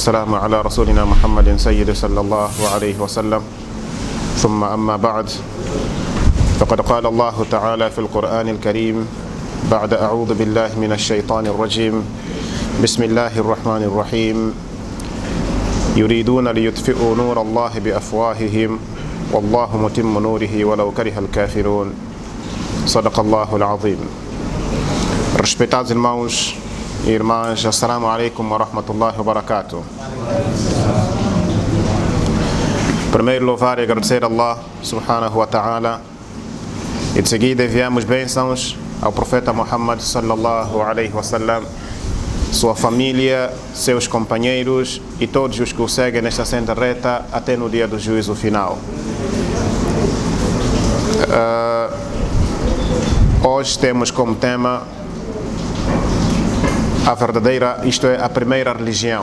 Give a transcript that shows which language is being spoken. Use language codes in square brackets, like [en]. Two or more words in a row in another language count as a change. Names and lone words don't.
[ar] والسلام على رسولنا محمد سيد صلى الله عليه وسلم ثم أما بعد فقد قال الله تعالى في القرآن الكريم بعد أعوذ بالله من الشيطان الرجيم بسم الله الرحمن الرحيم يريدون ليطفئوا نور الله بأفواههم والله متم نوره ولو كره الكافرون صدق الله العظيم. [pt] Respeitados irmãos e irmãs, [ar] السلام عليكم ورحمة الله وبركاته. [pt] Primeiro louvar e agradecer a Allah [ar] سبحانه وتعالى [pt] e de seguida enviamos bênçãos ao profeta Muhammad [ar] صلى الله عليه وسلم, [pt] sua família, seus companheiros e todos os que o seguem nesta senda reta até no dia do juízo final. Hoje temos como tema a verdadeira, isto é, a primeira religião.